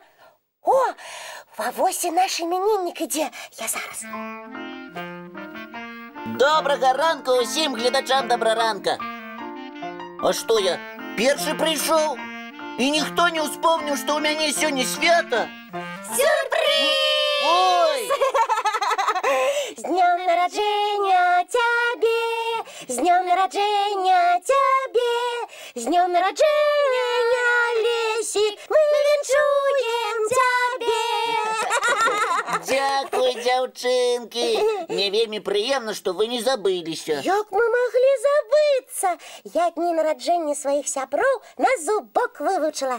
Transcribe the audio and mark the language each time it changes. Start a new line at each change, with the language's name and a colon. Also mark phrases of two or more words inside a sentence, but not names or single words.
Belarusian: О, ва вось і наш іменіннік ідзе, я зараз. Добрага ранку усім гледачам добраранка. А што я, першы прыйшоў? І ніхто не ўспомніў, што ў мяне сёння свята? Сюрприз! Ой!
Ukrainian: З днем народження тебе, з днем народження тебе, з днем народження,
Belarusian: Лесік, мы віншуем тебе. Дзякуй, дзяўчынкі. Мне вельмі прыемна, што вы не забыліся. Як мы маглі забыцца? Я дні нараджэння сваіх сяброў на зубок вывучыла.